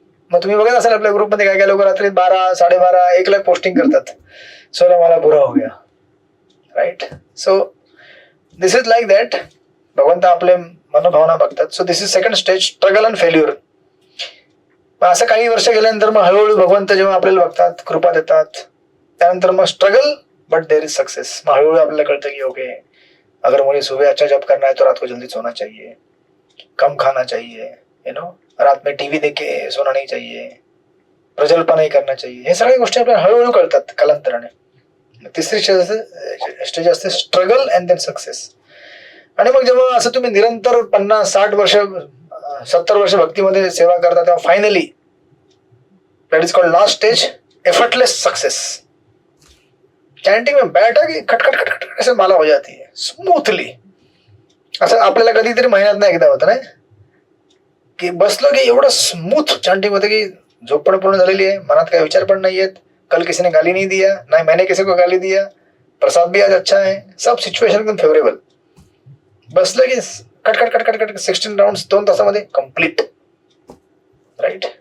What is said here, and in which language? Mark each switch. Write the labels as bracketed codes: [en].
[mr] मग तुम्ही बघत असाल आपल्या ग्रुपमध्ये काय काय लोक रात्री 12, 12:30, 1 पोस्टिंग करतात, 16 [hi] माला पूरा हो गया. [mr] Right. [en] So this is like that. [mr] भगवंत आपले मनोभावना बघतात. [en] So this is second stage, struggle and failure. [mr] असं काही वर्ष गेल्यानंतर मग हळूहळू भगवंत जेव्हा आपल्याला बघतात, कृपा देतात, त्यानंतर मग struggle but there is success. मग हळूहळू आपल्याला कळतं की ओके, [hi] अगर मुझे सुबह अच्छा जॉब करना है तो रात को जल्दी सोना चाहिए, कम खाना चाहिए, रात में टीव्ही देख के सोना नहीं चाहिए, प्रजल्प नहीं करना चाहिए. [mr] हे सगळ्या गोष्टी आपल्याला हळूहळू कळतात कालांतराने. तिसरी स्टेज असते स्ट्रगल अँड देन सक्सेस. आणि मग जेव्हा असं तुम्ही निरंतर 50, 60 वर्ष, 70 वर्ष भक्तीमध्ये सेवा करता, तेव्हा finally that is called last stage, effortless success. [hi] Chanting में बैठा कि खटखट खटखट ऐसे माला हो जाती है स्मूथली. [mr] असं आपल्याला कधीतरी महिन्यात एकदा होतं नाही की बसलो की एवढं स्मूथ चॅन्टिंग होतं की झोप पण पूर्ण झालेली आहे, मनात काही विचार पण नाही आहेत, [hi] कल किसी ने गाली नहीं दिया, ना मैंने किसी को गाली दिया, प्रसाद भी आज अच्छा है, [mr] सब सिच्युएशन एकदम फेवरेबल. बसलं की कटकट कटकट कटकट 16 राउंड 2 तासामध्ये कम्प्लीट. राईट.